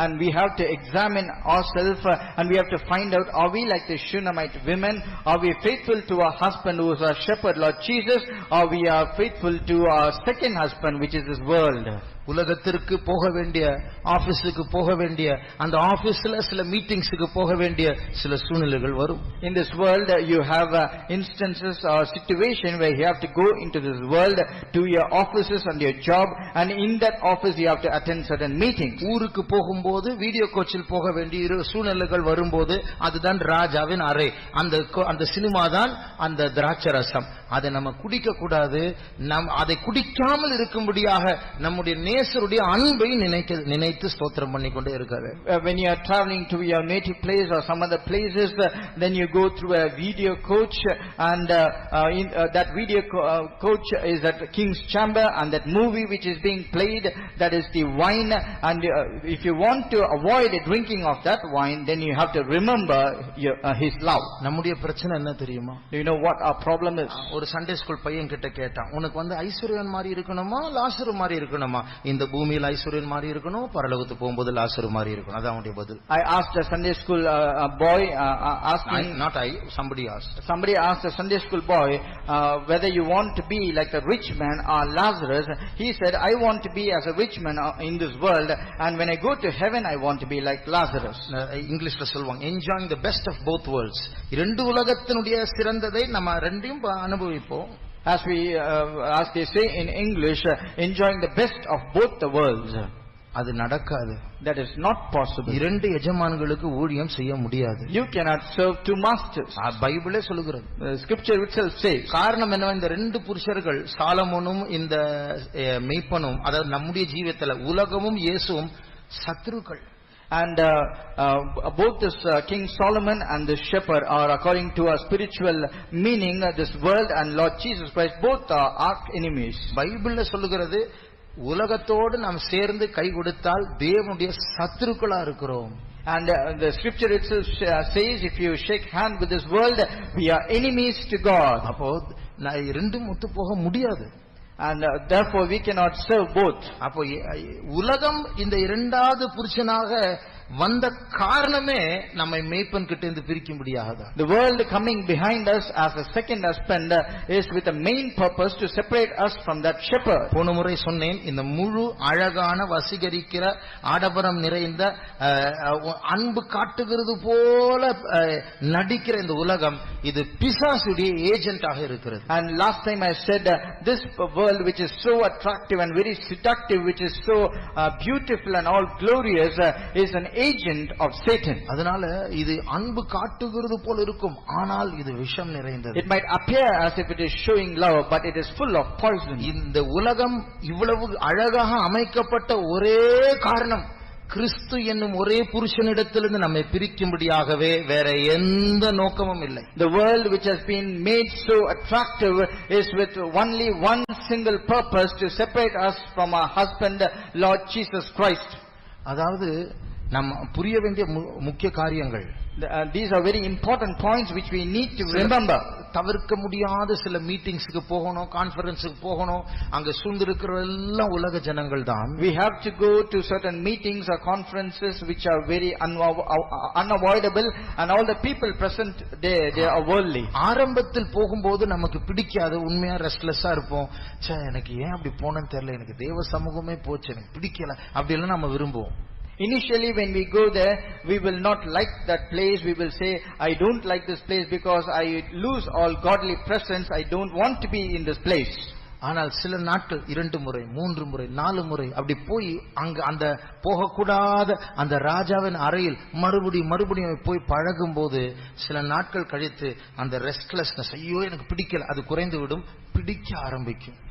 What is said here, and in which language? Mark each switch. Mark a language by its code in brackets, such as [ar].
[en] And we have to examine ourselves and we have to find out, are we like the Shunammite women? Are we faithful to our husband who is our shepherd, Lord Jesus, or we are faithful to our second husband, which is this world? [ta] உலகத்திற்கு போக வேண்டிய, ஆபீஸுக்கு போக வேண்டிய, அந்த ஆபீஸ்ல சில மீட்டிங்ஸ்க்கு போக வேண்டிய சில சூழ்நிலைகள் வரும். [en] In this world you have instances or situation where you have to go into this world to your offices and your job, and in that office you have to attend certain meetings. [ta] ஊருக்கு போகும்போது video கோச்சில் போக வேண்டிய சூழ்நிலைகள் வரும்போது அதுதான் ராஜாவின் அறை, அந்த சினிமா தான் அந்த திராட்சரசம். அதை நம்ம குடிக்க கூடாது. அதை குடிக்காமல் இருக்கும்படியாக நம்முடைய நேசருடைய அன்பை நினைத்து ஸ்தோத்திரம் பண்ணிக்கொண்டே இருக்காரு. [en] When you are traveling to your native place or some other places, then you go through a video coach, and that video coach is at King's Chamber, and that movie which is being played, that is the wine, and if you want to avoid drinking of that wine, then you have to remember his love. [ta] நம்முடைய பிரச்சனை என்ன தெரியுமா? [en] Do you know what our problem is? [ta] ஒரு Sunday school பையன் கிட்ட கேட்டான், உனக்கு ஐஸ்வர்யன் மாதிரி இருக்கணுமா லாசரு மாதிரி இருக்கணுமா? இந்த பூமியில் ஐஸ்வர்யன் மாதிரி இருக்கணும், பரலோகத்து போகும்போது லாசரு மாதிரி இருக்கணும். அதான் அவனுடைய பதில். [en] I asked a Sunday school boy asking, not I, somebody asked a Sunday school boy whether you want to be like the rich man or Lazarus. He said, I want to be as a rich man in this world, and when I go to heaven I want to be like Lazarus. [ta] இங்கிலீஷ்ல சொல்வாங்க, [en] enjoying the best of both worlds. [ta] இரண்டு உலகத்தினுடைய சிறந்ததை நம்ம ரெண்டையும் அனுபவிப்போம். [en] As they say in English, enjoying the best of both the worlds. [ta] அது நடக்காது. [en] That is not possible. [ta] இரண்டு எஜமான்களுக்கு ஊழியம் செய்ய முடியாது. [en] You cannot serve two masters. [ta] பைபிளே சொல்லுகிறது. [en] Scripture itself says. [ta] காரணம் என்ன? இந்த ரெண்டு புருஷர்கள், சாலமோனும் இந்த மேய்ப்பனும், அதாவது நம்முடைய ஜீவிதத்துல உலகமும் இயேசுவும் சத்துருக்கள். [en] And both this King Solomon and this shepherd are, according to our spiritual meaning, this world and Lord Jesus Christ, both are arch enemies. [ta] பைபிள்ல சொல்லுகிறது, உலகத்தோடு நாம் சேர்ந்து கை கொடுத்தால் தேவனுடைய சத்துருக்களா இருக்கிறோம். [en] And the scripture itself says, if you shake hand with this world, we are enemies to God. [ta] அப்போ ரெண்டும் ஒத்து போக முடியாது. [en] And therefore we cannot serve both. [ta] அப்போ உலகம் இந்த இரண்டாவது புருஷனாக வந்த காரணமே நம்மை மேய்ப்பன் கிட்ட இருந்து பிரிக்கும்படியாக. [en] The world coming behind us as a second husband is with a main purpose to separate us from that shepherd. [ta] போன முறை சொன்னேன், இந்த முழு அழகான வசீகரிக்கிற ஆடம்பரம் நிறைந்த அன்பு காட்டுகிறது போல நடிக்கிற இந்த உலகம், இது பிசாசுடைய ஏஜென்ட்டாக இருக்கிறது. [en] And last time I said this world which is so attractive and very seductive, which is so beautiful and all glorious, is an agent of Satan. [ta] அதனால இது அன்பு காட்டுகிறது போல இருக்கும், ஆனால் இது விஷம் நிறைந்தது. [en] It might appear as if it is showing love, but it is full of poison. [ta] இந்த உலகம் இவ்வளவு அழகாக அமைக்கப்பட்ட ஒரே காரணம், கிறிஸ்து என்னும் ஒரே புருஷனிடத்திலிருந்து நம்மை பிரிக்கும்படியாகவே, வேற எந்த நோக்கமும் இல்லை. [en] The world which has been made so attractive is with only one single purpose, to separate us from our husband, Lord Jesus Christ. [ta] அதாவது நம்ம புரிய வேண்டிய முக்கிய காரியங்கள். [en] These are very important points which we need to remember. [ta] தவிர்க்க முடியாத சில மீட்டிங்ஸ்க்கு போகணும், கான்ஃபரன்ஸுக்கு போகணும், அங்க சூழ்ந்திருக்கிற எல்லாம் உலக ஜனங்கள் தான். [en] We have to go to certain meetings or conferences which are very unavoidable, and all the people present there, they are worldly. [ta] ஆரம்பத்தில் போகும்போது நமக்கு பிடிக்காது, உண்மையா ரெஸ்ட்லெஸ்ஸா இருப்போம். எனக்கு ஏன் அப்படி போனேன்னு தெரியல, எனக்கு தேவ சமூகமே போச்சு, எனக்கு பிடிக்கல, அப்படி எல்லாம் நம்ம விரும்புவோம். [en] Initially when we go there, we will not like that place. We will say, I don't like this place because I lose all godly presence. I don't want to be in this place. [ta] ஆனால் சில நாட்கள் 2 முறை 3 முறை 4 முறை அப்படி போய் அங்க அந்த போகக்கூடாத அந்த ராஜாவின் அறையில் மறுபடியும் போய் பழகும் போது சில நாட்கள் கழித்து அந்த ரெஸ்ட்லெஸ்னஸ், ஐயோ எனக்கு பிடிக்கல, அது குறைந்து விடும், பிடிக்க ஆரம்பிக்கும்.